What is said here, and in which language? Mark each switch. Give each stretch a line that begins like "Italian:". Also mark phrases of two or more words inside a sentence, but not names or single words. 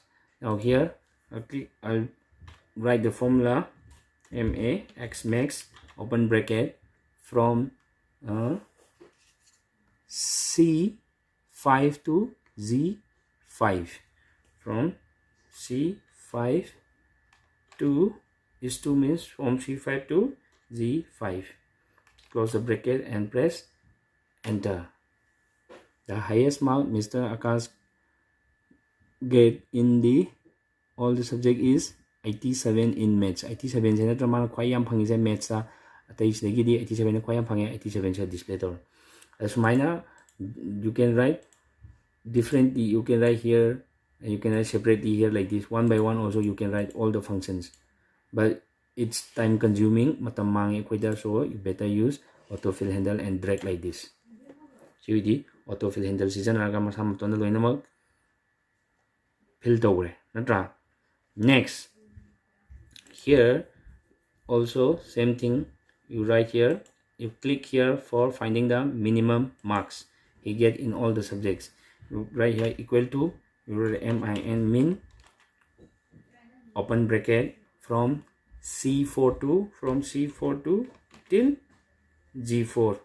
English: Now here I'll write the formula max max open bracket from C5 to Z5, from C5 to this 2 means from C5 to Z5. Close the bracket and press enter. The highest mark Mr. Akash get in all the subject is 87 in maths. 87 is not
Manipuri: man kwai yam phangi je maths sa atai sidagi di 87 kwai yam phangi 87 sa display tor.
English: As minor you can write differently. You can write here and you can write separately here like this. One by one also you can write all the functions. But it's time consuming.
Manipuri: Matam mangi koida,
English: so you better use autofill handle and drag like this. So the autofill handle
Manipuri: season raga masam to na loina mag fill tawre natra.
English: Next, here also same thing. You write here, you click here for finding the minimum marks he get in all the subjects. You write here equal to, you write min open bracket from C4 to till G4.